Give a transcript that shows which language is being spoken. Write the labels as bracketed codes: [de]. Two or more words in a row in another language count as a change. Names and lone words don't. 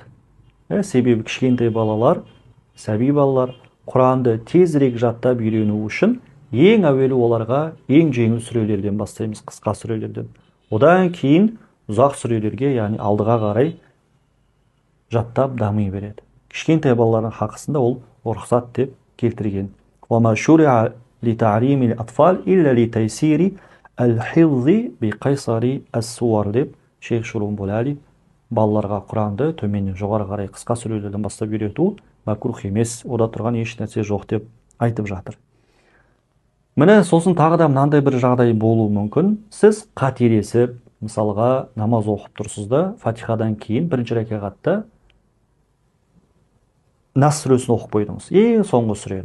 [kk] Себебі кішкентай балалар, сәби балалар Құранды тезірек жаттап үйрену үшін ең әуелі оларға ең жеңіл сүрелерден бастаймыз, қысқа сүрелерден. Одан кейін ұзақ сүрелерге, яғни алдыға қарай жаттап дами береді. Кішкентай балалардың хақысында ол рұқсат деп келтірген. [ar] وَمَا شُرِعَ لِتَعْلِيمِ الْأَطْفَالِ إِلَّا لِتَيْسِيرِ الْحِفْظِ بِقَيْصَرِ السُّوَرِ [kk] деп Шейх Шурумбулали балаларға Құранды төменнен жоғары қарай қысқа сүрелерден бастап үйрету мәкрух емес, ода тұрған еш нәрсе жоқ деп айтып жатыр. Міне сосын тағы да мынандай бір жағдай болуы мүмкін. Сіз қателесіп, мысалға намаз оқып тұрсыз да, Фатихадан кейін бірінші рәкағатта Нас сүресін оқып қойдыңыз, ең соңғы сүрені.